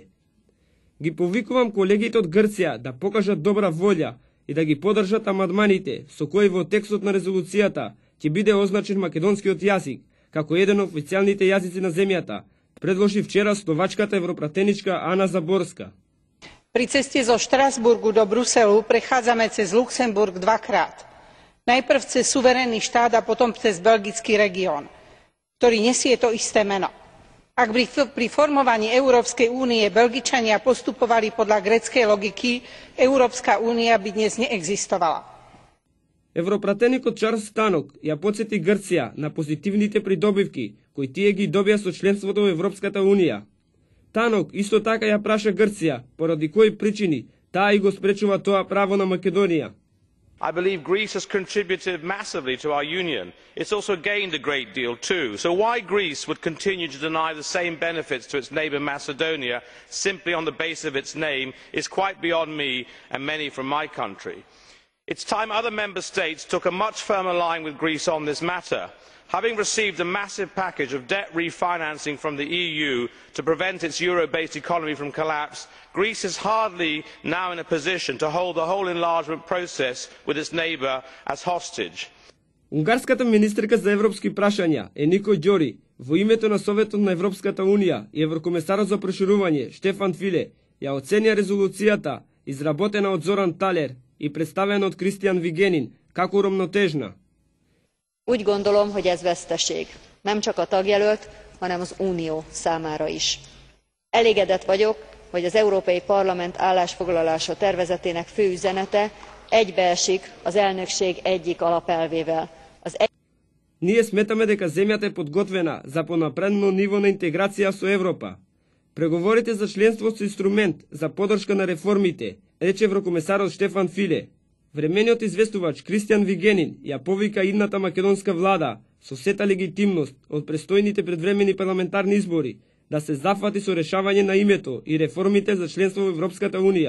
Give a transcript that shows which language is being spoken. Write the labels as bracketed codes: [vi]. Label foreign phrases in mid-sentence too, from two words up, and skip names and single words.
[mk] Ги повикувам колегите од Грција да покажат добра волја и да ги поддржат амандманите со кои во текстот на резолуцијата ќе биде означен македонскиот јазик како еден од официјалните јазици на земјата, предложи вчера словачката европратеничка Ана Заборска. [sk] Pri ceste zo Štrasburgu do Bruselu prechádzame cez Luxemburg dvakrát. Najprv cez suverénny štát a potom cez belgický región, ktorý nesie to isté meno. Ak by pri formovaní Európskej únie Belgičania postupovali podľa gréckej logiky, Európska únia by dnes neexistovala. [mk] Европратеникот Чарлс Станок ја потсети Грција на позитивните придобивки кои тие ги добија со членството во Европската Унија. Танок исто така ја праша Грција поради кои причини таа и го спречува тоа право на Македонија. [en] I believe Greece has contributed massively to our union. It's also gained a great deal too. So why Greece would continue to deny the same benefits to its neighbour Macedonia simply on the basis of its name is quite beyond me and many from my country. It's time other member states took a much firmer line with Greece on this matter. Having received a massive package of debt refinancing from the EU to prevent its euro-based economy from collapse, Greece is hardly now in a position to hold the whole enlargement process with its neighbour as hostage. [mk] Унгарската министерка за европски прашања Енико Ѓори во името на Советот на Европската Унија и еврокомесарот за проширување Штефан Филе ја оценија резолуцијата изработена од Зоран Талер и представена од Кристијан Вигенин како урамнотежна. [hu] Úgy gondolom, hogy ez veszteség, nem csak a tagjelölt, hanem az Unió számára is. Elégedett vagyok, hogy az Európai Parlament állásfoglalása tervezetének fő üzenete egybeesik az elnökség egyik alapelvével. [mk] Ние сметаме дека земјата е подготвена за понапредно ниво на интеграција со Европа. Преговорите за членство со инструмент за поддршка на реформите, рече еврокомесарот Штефан Филе. Времениот известувач Кристијан Вигенин ја повика идната македонска влада со сета легитимност од престојните предвремени парламентарни избори да се зафати со решавање на името и реформите за членство во Европската Унија.